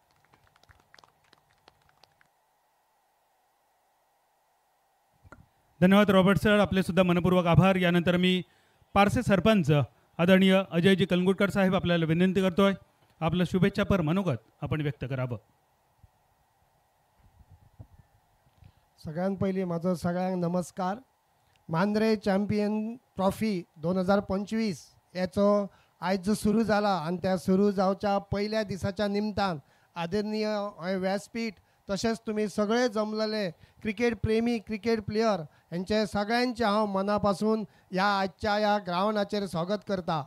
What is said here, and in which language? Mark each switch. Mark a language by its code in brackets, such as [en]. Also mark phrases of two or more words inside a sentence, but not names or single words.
[mr] धन्यवाद रॉबर्ट सर, आपले सुद्धा मनपूर्वक आभार. यानंतर मी पारसे सरपंच आदरणीय अजयजी कलंगुटकर साहेब आपल्याला विनंती करतोय आपलं शुभेच्छापर मनोगत आपण व्यक्त करावं. [kok] सगळ्यात पयलीं म्हाजो सगळ्यांक नमस्कार. मांद्रे चॅम्पियन ट्रॉफी 2025 हेचो आयज सुरू जाला आनी त्या सुरू जावच्या पयल्या दिसाच्या निमतान आदरणीय व्यासपीठ तशेंच तुमी सगळे जमलेले क्रिकेट प्रेमी [en] cricket player [kok] हेंचे सगळ्यांचे हांव मना पासून ह्या आजच्या ह्या ग्रावंडाचेर स्वागत करता.